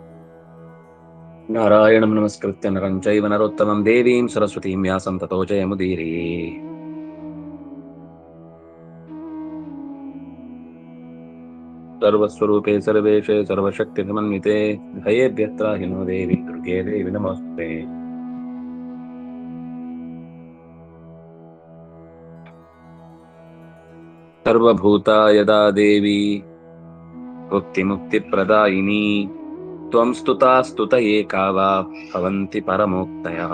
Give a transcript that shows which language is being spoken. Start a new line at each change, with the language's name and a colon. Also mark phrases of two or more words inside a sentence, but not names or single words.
Sanskrit: ನಾರಾಯಣಂ ನಮಸ್ಕೃತ್ಯ ನರಂ ಚೈವ ನರೋತ್ತಮಂ ದೇವೀಂ ಸರಸ್ವತೀಂ ವ್ಯಾಸಂ ತತೋ ಜಯಮುದೀರಯೇ. ಸರ್ವಸ್ವರೂಪೇ ಸರ್ವೇಶೇ ಸರ್ವಶಕ್ತಿ ಸಮನ್ವಿತೆ ಭಯೇಭ್ಯತ್ರ ಹಿನೋ ದೇವಿ ದುರ್ಗೆ ದೇವಿ ನಮೋಸ್ತುತೆ. ಸರ್ವಭೂತಾಯ ದೇವಿ ಭುಕ್ತಿ ಮುಕ್ತಿ ಪ್ರದಾಯಿನಿ ತ್ವಂ ಸ್ತುತಾ ಸ್ತುತ ಏಕಾವ ಭವಂತಿ ಪರಮೋಕ್ತಯಃ.